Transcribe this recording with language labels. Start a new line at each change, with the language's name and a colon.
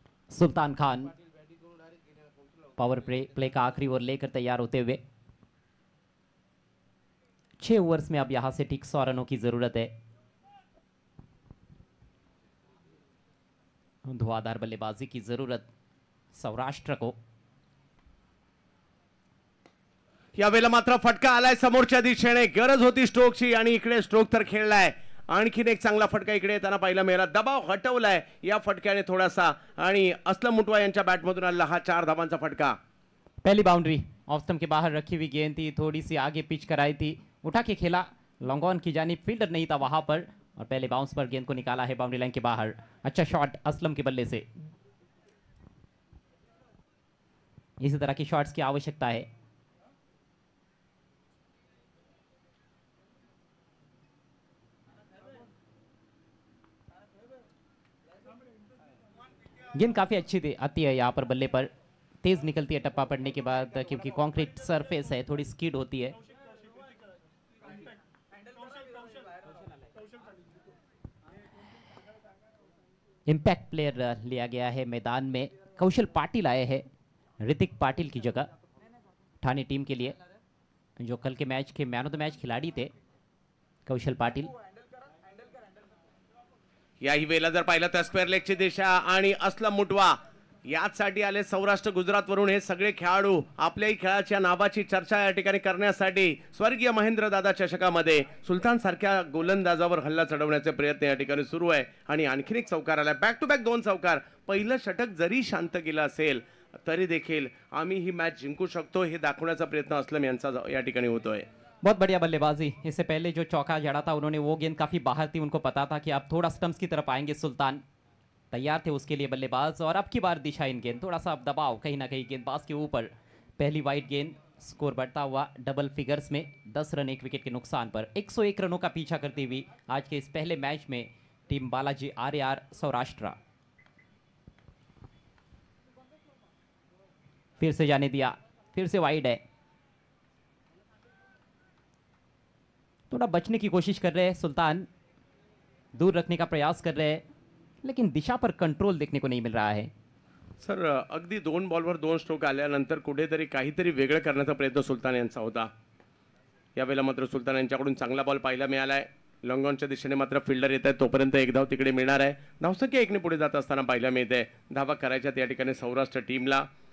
Hindi: Sultan Khan power play का आखिरी over लेकर तैयार होते हुए। 6 ओवर्स में अब यहां से ठीक 100 रनों की जरूरत है। धुआंधार बल्लेबाजी की जरूरत सौराष्ट्र को।
Marathi: यावेळेला मात्र फटका आलाय समोरच्या दिशेने, गरज होती स्ट्रोकची आणि इकडे स्ट्रोक तर खेळलाय. आणखीन एक चांगला फटका इकडे येताना पाहायला मिळाला. दबाव हटवलाय या फटक्याने थोडासा आणि असलम मुटवा यांच्या बॅटमधून आलेला हा 4 धावांचा फटका.
Hindi: पहली बाउंड्री ऑफ स्टंप के बाहर रखी हुई गेंद थी, थोड़ी सी आगे पिच कराई थी, उठा के खेला लॉन्ग ऑन की जानिब, फील्डर नहीं था वहां पर और पहले बाउंस पर गेंद को निकाला है बाउंड्री लाइन के बाहर. अच्छा शॉट असलम के बल्ले से. इसी तरह की शॉट्स की आवश्यकता है. गेंद काफी अच्छी आती है यहाँ पर बल्ले पर, तेज निकलती है टप्पा पड़ने के बाद, क्योंकि कंक्रीट सरफेस है, थोड़ी स्कीड होती है. इम्पैक्ट प्लेयर लिया गया है मैदान में, कौशल पाटिल आए हैं ऋतिक पाटिल की जगह ठाणे टीम के लिए, जो कल के मैच के मैन ऑफ द मैच खिलाड़ी थे कौशल पाटिल.
Marathi: याही वेळेला जर पाहिलं तर स्क्वेअर लेगची दिशा आणि असलम मुटवा याचसाठी आले सौराष्ट्र गुजरात वरून हे सगळे खेळाडू आपल्याही खेळाच्या नावाची चर्चा या ठिकाणी करण्यासाठी स्वर्गीय महेंद्रदादा चषकामध्ये सुलतान सारख्या गोलंदाजावर हल्ला चढवण्याचे प्रयत्न या ठिकाणी सुरू आहे. आणि आणखीन एक चौकार आला, बॅक टू बॅक 2 चौकार. पहिलं षटक जरी शांत केलं असेल तरी देखील आम्ही ही मॅच जिंकू शकतो हे दाखवण्याचा प्रयत्न असलम यांचा या ठिकाणी होतोय.
Hindi: बहुत बढ़िया बल्लेबाजी. इससे पहले जो चौका जड़ा था उन्होंने वो गेंद काफी बाहर थी, उनको पता था कि आप थोड़ा स्टंप्स की तरफ आएंगे, सुल्तान तैयार थे उसके लिए बल्लेबाज. और अब की बार दिशा इन गेंद, थोड़ा सा अब दबाव कहीं ना कहीं गेंदबाज के ऊपर. पहली वाइड गेंद, स्कोर बढ़ता हुआ डबल फिगर्स में, 10 रन 1 विकेट के नुकसान पर. 101 रनों का पीछा करती हुई आज के इस पहले मैच में टीम बालाजी आर्यार सौराष्ट्र. फिर से जाने दिया, फिर से वाइड है. थोड़ा बचने की कोशिश कर रहे हैं सुल्तान, दूर रखने का प्रयास कर रहे हैं, लेकिन दिशा पर कंट्रोल देखने को नहीं मिल रहा है.
Marathi: सर अगदी 2 बॉलवर 2 स्ट्रोक आल्यानंतर कुठेतरी काहीतरी वेगळं करण्याचा प्रयत्न सुलतान यांचा होता. यावेळेला मात्र सुलतान यांच्याकडून चांगला बॉल पाहायला मिळालाय. लॉंग ऑनच्या दिशेने मात्र फिल्डर येत आहेत, तोपर्यंत एक धाव तिकडे मिळणार आहे. धावसंख्या 1ने पुढे जात असताना पाहायला मिळते. धावा करायच्यात या ठिकाणी सौराष्ट्र टीमला.